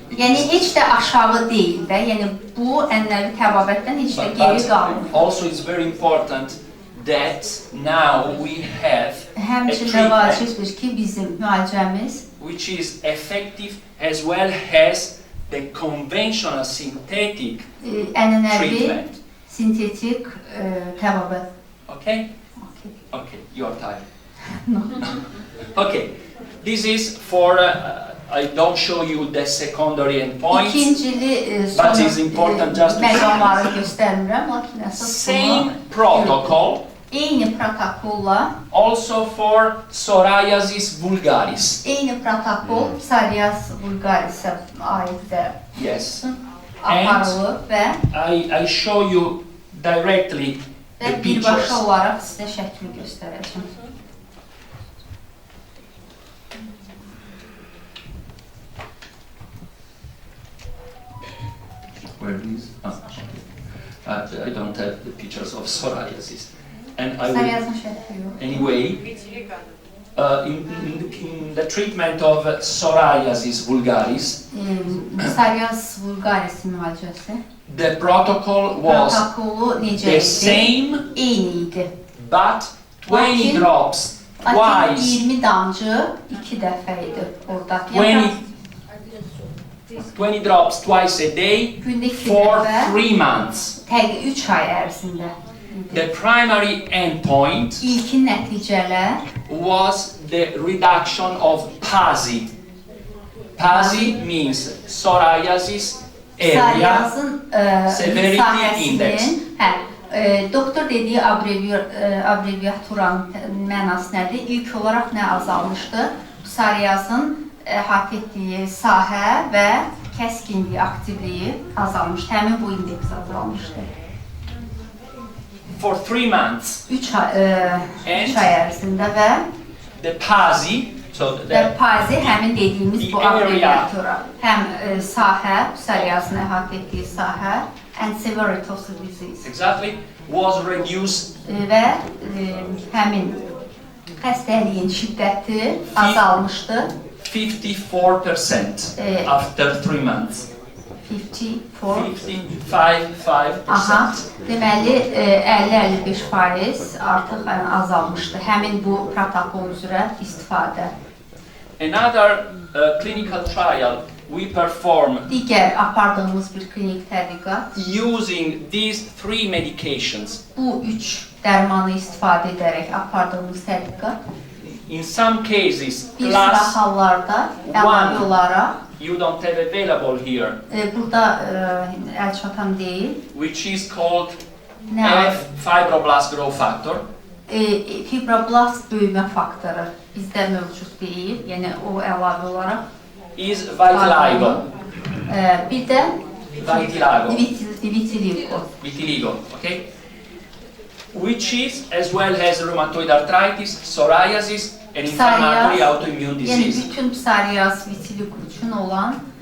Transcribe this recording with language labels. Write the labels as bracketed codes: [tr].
[az] Yəni heç də aşağı deyil də. Yəni bu ənənəvi təbabətdən heç də geri qalmır. [en] also it's very important that now we have a [az] Həmçinin [en] treatment [az] vacibdir ki, bizim müalicəmiz [en] which is effective as well as the conventional synthetic [az] ənənəvi [en] treatment. [az] sintetik təbabət. [en] Okay? Okay, your time. Okay, this is for, I don't show you the secondary endpoints. [az] İkincili [en] But it's important just to- [az] məqamları göstərmirəm, lakin əsas [en] Same [az] bunu [en] protocol [az] eyni protokolla, [en] also for psoriasis vulgaris. [az] eyni protokol psoriasis vulgarisə aiddir. [en] Yes. [az] Aparılır və [en] I show you directly the pictures. [az] birbaşa olaraq sizə şəkli göstərəcəm. [en] Where is? I don't have the pictures of psoriasis. and I will, [az] Psoriazın şəkli yox. [en] anyway, in the treatment of psoriasis vulgaris, [az] Psoriaz vulgaris müalicəsi. [en] the protocol was [az] Protokolu necə [en] the [az] idi? [en] same, [az] Eyni idi. [en] but 20 [az] Lakin- [en] drops [az] Lakin [en] twice. [az] 20 damcı 2 dəfə idi orada. [en] 20 drops twice a day [az] Gündə 2 [en] for [az] dəfə [en] 3 months. [az] təqribən 3 ay ərzində. [en] The primary endpoint [az] İlkin nəticələr [en] was the reduction of PASI. PASI means psoriasis area [az] psoriazın [en] severity index. [az] Doktor dediyi abreviaturanın mənası nədir? İlk olaraq nə azalmışdı? Psoriazın əhatə etdiyi sahə və kəskinliyi, aktivliyi azalmışdı. Həmin bu indeks azalmışdı. [en] For 3 months. [az] 3 ay ərzində və [en] The PASI, so the [az] PASI həmin dediyimiz bu [en] The area. [az] abreviatura. Həm sahə, psoriazın əhatə etdiyi sahə, [en] and severity of the disease. exactly was reduced [az] Və həmin xəstəliyin şiddəti azalmışdı. [en] 54% after 3 months. 54. 55%. [az] Aha, deməli 50-55% artıq azalmışdı. Həmin bu protokol üzrə istifadə. [en] Another clinical trial we perform [az] Digər apardığımız bir klinik tədqiqat [en] using these 3 medications. [az] bu 3 dərmanı istifadə edərək apardığımız tədqiqat. [en] In some cases, [az] Bir sıra [en] plus [az] hallarda əlavə olaraq [en] you don't have available here, [az] burada əl çatan deyil. [en] which is called [az] Nə? [en] F fibroblast growth factor. [az] Fibroblast böyümə faktoru bizdə mövcud deyil. Yəni o əlavə olaraq [en] Is vitiligo. [az] Bir də Vitiligo. vitiligo. [en] Vitiligo, okay? Which is, as well as rheumatoid arthritis, psoriasis, and inflammatory autoimmune [az] Yəni [en] disease. [az] bütün psoriaz, vitiligo üçün olan